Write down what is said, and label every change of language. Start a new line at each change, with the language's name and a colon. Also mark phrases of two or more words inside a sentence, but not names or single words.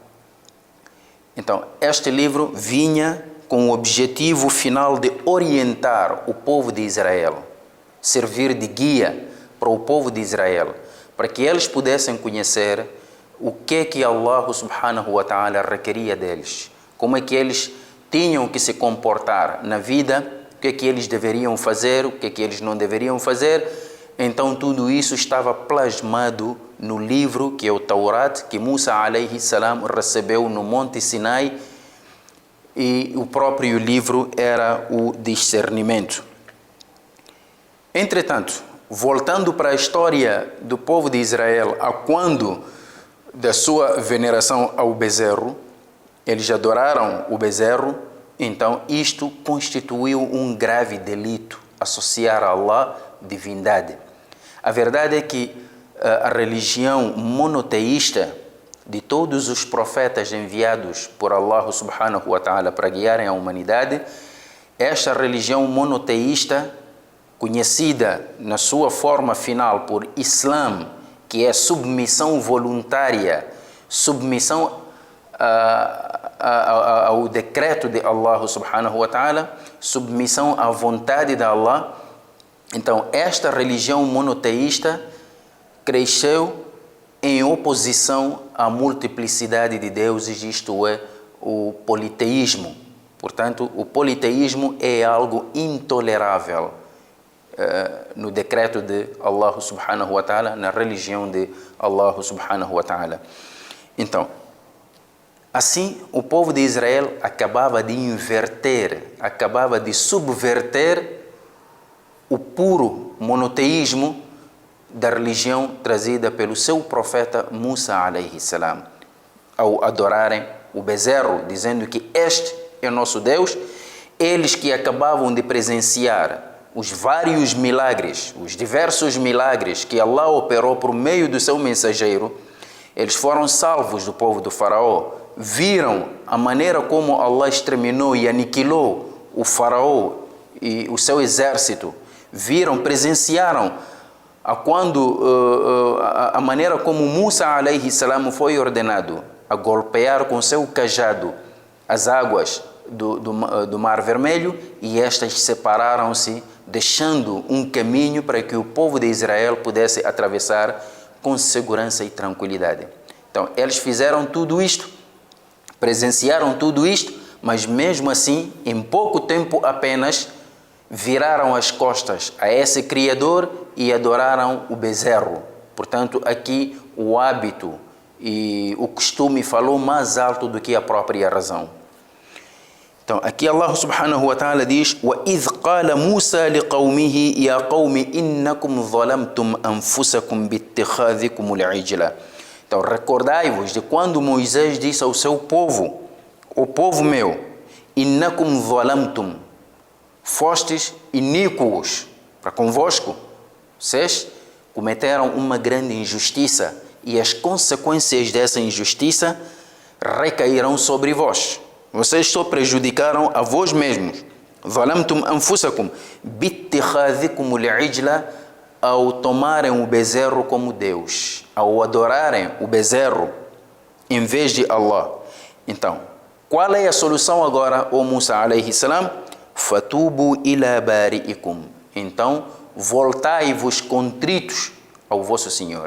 Portuguese: Então, este livro vinha com o objetivo final de orientar o povo de Israel, servir de guia para o povo de Israel, para que eles pudessem conhecer o que Allah
Arabic: سبحانه وتعالى
Portuguese: requeria deles, como é que eles tinham que se comportar na vida, o que eles deveriam fazer, o que eles não deveriam fazer. Então tudo isso estava plasmado no livro que é o Taurat, que Musa
Arabic: عليه السلام
Portuguese: recebeu no Monte Sinai, e o próprio livro era o discernimento. Entretanto, voltando para a história do povo de Israel, a quando da sua veneração ao bezerro, eles adoraram o bezerro, então isto constituiu um grave delito, associar a Allah divindade. A verdade é que a religião monoteísta de todos os profetas enviados por Allah
Arabic: سبحانه وتعالى
Portuguese: para guiarem a humanidade, esta religião monoteísta, conhecida na sua forma final por Islã, que é submissão voluntária, submissão ao decreto de Allah
Arabic: سبحانه وتعالى,
Portuguese: submissão à vontade de Allah. Então, esta religião monoteísta cresceu em oposição à multiplicidade de deuses, isto é, o politeísmo. Portanto, o politeísmo é algo intolerável no decreto de Allah
Arabic: سبحانه وتعالى,
Portuguese: na religião de Allah
Arabic: سبحانه وتعالى.
Portuguese: Então, assim, o povo de Israel acabava de inverter, acabava de subverter o puro monoteísmo da religião trazida pelo seu profeta Musa
Arabic: عليه السلام,
Portuguese: ao adorarem o bezerro, dizendo que este é o nosso Deus. Eles que acabavam de presenciar os vários milagres, os diversos milagres que Allah operou por meio do seu mensageiro, eles foram salvos do povo do faraó, viram a maneira como Allah exterminou e aniquilou o faraó e o seu exército, viram, presenciaram a maneira como Musa
Arabic: عليه السلام
Portuguese: foi ordenado a golpear com seu cajado as águas do Mar Vermelho, e estas separaram-se, deixando um caminho para que o povo de Israel pudesse atravessar com segurança e tranquilidade. Então, eles fizeram tudo isto, presenciaram tudo isto, mas mesmo assim, em pouco tempo apenas, viraram as costas a esse Criador e adoraram o bezerro. Portanto, aqui o hábito e o costume falou mais alto do que a própria razão. Então, aqui Allah
Arabic: سبحانه وتعالى
Portuguese: diz:
Arabic: وَإِذْ قَالَ مُوسَى لِقَوْمِهِ يَا قَوْمِ إِنَّكُمْ ظَلَمْتُمْ أَنفُسَكُمْ بِاتِّخَاذِكُمُ الْعِجْلَ.
Portuguese: Então, recordai-vos de quando Moisés disse ao seu povo: o povo meu,
Arabic: إِنَّكُمْ ظَلَمْتُمْ,
Portuguese: fostes iníquos para convosco, vocês cometeram uma grande injustiça e as consequências dessa injustiça recairão sobre vós. Vocês só prejudicaram a vós mesmos.
Arabic: ظَلَمْتُمْ أَنفُسَكُمْ بِاتِّخَاذِكُمُ الْعِجْلَ,
Portuguese: ao tomarem o bezerro como Deus, ao adorarem o bezerro em vez de Allah. Então, qual é a solução agora, ó Musa
Arabic: عليه السلام? فَتُوبُوا إِلَى بَارِئِكُمْ.
Portuguese: Então, voltai-vos contritos ao vosso Senhor.